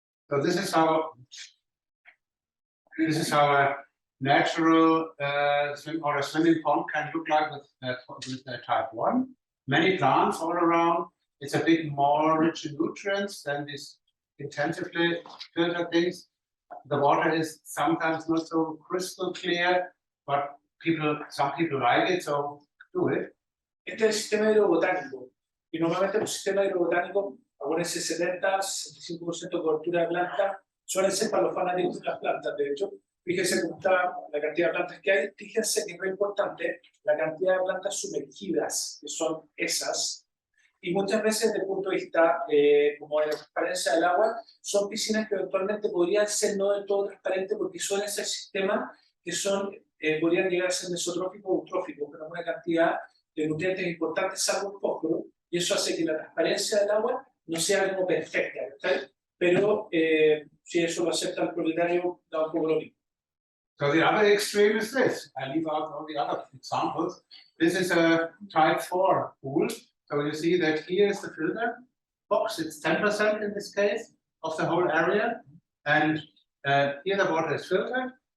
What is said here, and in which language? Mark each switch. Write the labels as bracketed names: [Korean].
[English] So this is how a natural swim or a swimming pond can look like with type 1. Many plants all around. It's a bit more rich in nutrients than these intensively filtered things. The water is sometimes not so crystal clear, but some people like it, so do it. [Spanish] Este es el sistema hidrobotánico, y normalmente un sistema hidrobotánico, acuérdense, 70-65% de cobertura de plantas, suelen ser para los fanáticos de las plantas. De hecho, fíjense cómo está la cantidad de plantas que hay, fíjense que es muy importante la cantidad de plantas sumergidas, que son esas, y muchas veces desde el punto de vista como de la transparencia del agua, son piscinas que eventualmente podrían ser no del todo transparentes porque suelen ser sistemas que son, podrían llegar a ser mesotróficos o eutróficos, pero una cantidad de nutrientes importantes salvo el fósforo, y eso hace que la transparencia del agua no sea algo perfecta, ¿sí? Pero si eso lo acepta el propietario, da un poco lo mismo. [English] So the other extreme is this. I leave out all the other examples. This is a type 4 pool. So you see that here is the filter box. It's 10% in this case of the whole area. And here the water is filtered.